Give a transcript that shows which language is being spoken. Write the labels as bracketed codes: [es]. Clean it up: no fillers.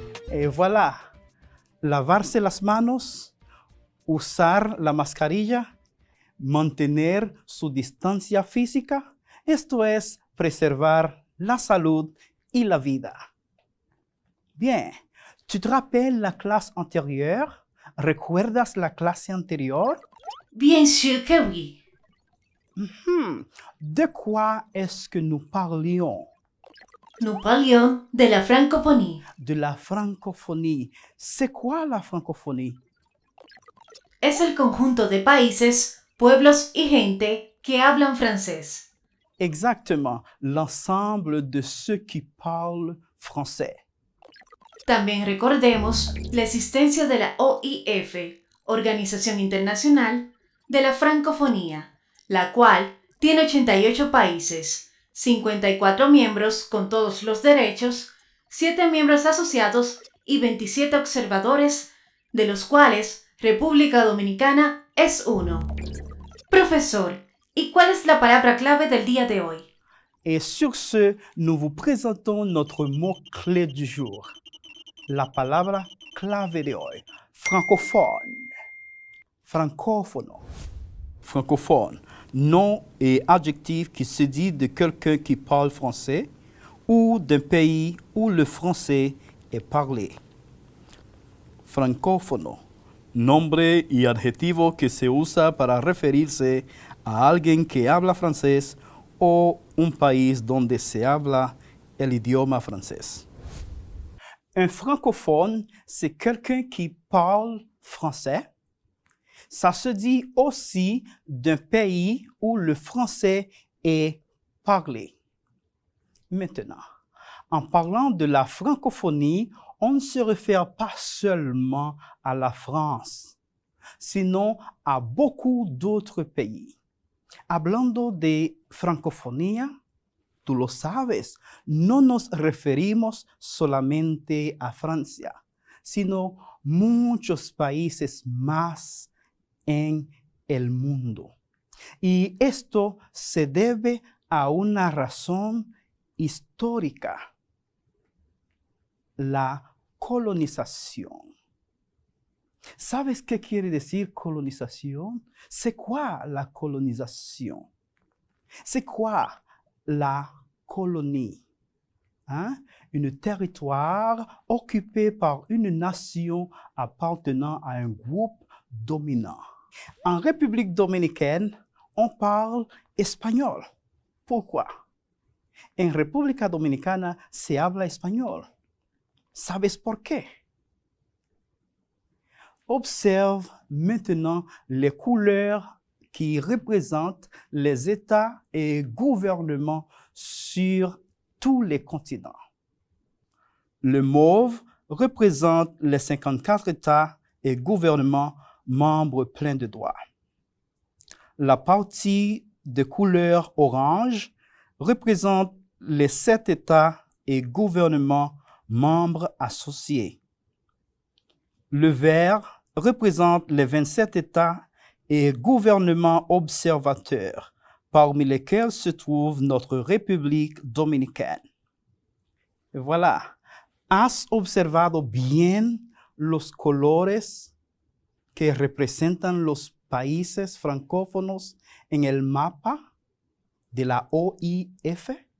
[fr] Et voilà, [es] lavarse las manos, usar la mascarilla, mantener su distancia física, esto es preservar la salud y la vida. [fr] Bien, ¿tu te rappelles la clase antérieure? [es] ¿Recuerdas la clase anterior? [fr] Bien sûr que oui. De quoi est-ce que nous parlions? Nous parlions de la francophonie. De la francophonie. C'est quoi la francophonie? [es] Es el conjunto de países, pueblos y gente que hablan francés. [fr] Exactement, l'ensemble de ceux qui parlent français. [es] También recordemos la existencia de la OIF, Organización Internacional de la Francofonía, la cual tiene 88 países, 54 miembros con todos los derechos, 7 miembros asociados y 27 observadores, de los cuales República Dominicana es uno. Profesor, ¿y cuál es la palabra clave del día de hoy? [fr] Et sur ce, nous vous présentons notre mot-clé du jour. [es] La palabra clave de hoy. Francophone. Francophono. Francophone. [fr] Nom et adjectif qui se dit de quelqu'un qui parle français ou d'un pays où le français est parlé. [es] Francófono. Nombre y adjetivo que se usa para referirse a alguien que habla francés o un país donde se habla el idioma francés. [fr] Un francophone, c'est quelqu'un qui parle français. Ça se dit aussi d'un pays où le français est parlé. Maintenant, en parlant de la francophonie, on ne se réfère pas seulement à la France, [es] sino a [fr] beaucoup d'autres pays. [es] Hablando de francofonía, tú lo sabes, no nos referimos solamente a Francia, sino muchos países más en el mundo. Y esto se debe a una razón histórica, la colonización. ¿Sabes qué quiere decir colonización? [fr] C'est quoi la colonisation? C'est quoi la colonie? Hein? Un territoire occupé par une nation appartenant à un groupe dominant. En République dominicaine, on parle espagnol. Pourquoi? [es] En República Dominicana se habla español. ¿Sabes por qué? [fr] Observe maintenant les couleurs qui représentent les États et gouvernements sur tous les continents. Le mauve représente les 54 États et gouvernements membres pleins de droits. La partie de couleur orange représente les 7 États et gouvernements membres associés. Le vert représente les 27 États et gouvernements observateurs, parmi lesquels se trouve notre République dominicaine. Et voilà, [es] ¿has observado bien los colores que representan los países francófonos en el mapa de la OIF?